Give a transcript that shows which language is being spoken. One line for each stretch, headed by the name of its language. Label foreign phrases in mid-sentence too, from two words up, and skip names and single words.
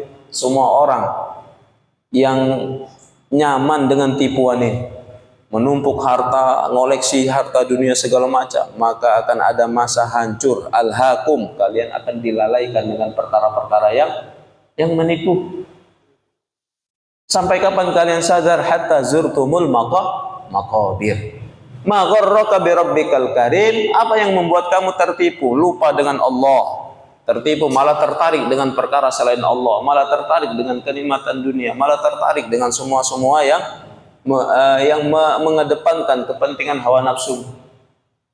Indonesian: Semua orang yang nyaman dengan tipuan ini, menumpuk harta, ngoleksi harta dunia segala macam, maka akan ada masa hancur. Alhaakum, kalian akan dilalaikan dengan perkara-perkara yang menipu. Sampai kapan kalian sadar?
Arabic: حتى زرتم المقابر. ما غرك بربك الكريم.
Indonesian: Apa yang membuat kamu tertipu, lupa dengan Allah, tertipu malah tertarik dengan perkara selain Allah, malah tertarik dengan kenikmatan dunia, malah tertarik dengan semua yang mengedepankan kepentingan hawa nafsu.